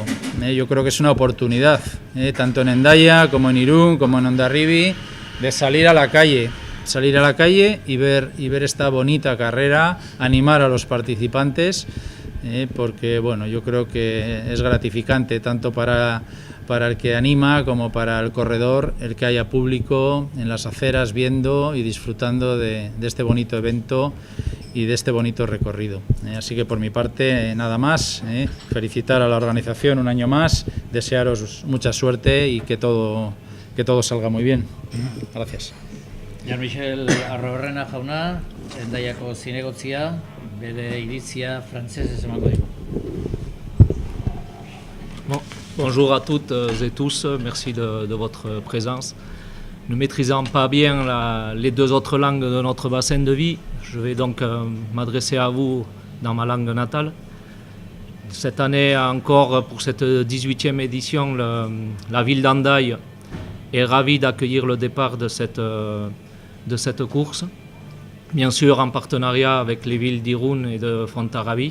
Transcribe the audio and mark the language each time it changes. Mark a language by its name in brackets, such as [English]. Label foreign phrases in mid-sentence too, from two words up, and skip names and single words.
[Spanish] Yo creo que es una oportunidad, tanto en Hendaya como en Irún, como en Hondarribia, de salir a la calle y ver esta bonita carrera, animar a los participantes, porque bueno, yo creo que es gratificante tanto para el que anima como para el corredor el que haya público en las aceras viendo y disfrutando de este bonito evento y de este bonito recorrido. Así que por mi parte nada más, felicitar a la organización un año más, desearos mucha suerte y que todo salga muy bien. Gracias. [Basque] Jan-Michel Arroberrena jauna, Hendaiako zinegotzia, bere iritzia frantsesez emango digu. [French] Bonjour à toutes et tous, merci de votre présence. Ne maîtrisant pas bien les deux autres langues de notre bassin de vie, je vais donc m'adresser à vous dans ma langue natale. Cette année encore, pour cette 18e édition, la ville d'Hendaye est ravie d'accueillir le départ de cette course, bien sûr en partenariat avec les villes d'Irún et de Fontarrabie.